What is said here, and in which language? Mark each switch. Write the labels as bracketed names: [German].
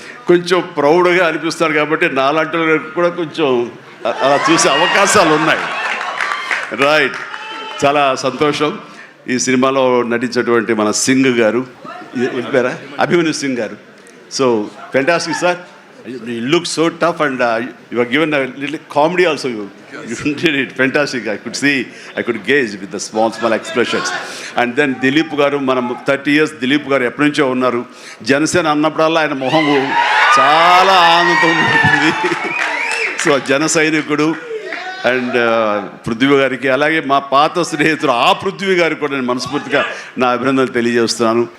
[Telugu] కొంచెం ప్రౌడ్గా అనిపిస్తాడు. కాబట్టి నాలాంటి కూడా కొంచెం అలా చూసే అవకాశాలు ఉన్నాయి. రైట్, చాలా సంతోషం. ఈ సినిమాలో నటించేటువంటి మన సింగ్ గారు, వెళ్ళిపోయారా, అభిమన్యు సింగ్ గారు. [English] So fantastic sir. You look so tough and you were given a little comedy also. You did it fantastic. I could gauge with the small expressions. And then [Telugu] Dilip garu, manam 30 years Dilip garu ఎప్పటి నుంచో ఉన్నారు. జనసేన అన్నప్పుడల్లా ఆయన మొహం చాలా ఆనందంతో ఉంటుంది. So జన సైనికుడు. అండ్ పృథ్వీ గారికి, అలాగే మా పాత స్నేహితుడు ఆ పృథ్వీ గారికి కూడా నేను మనస్ఫూర్తిగా నా అభినందనలు తెలియజేస్తున్నాను.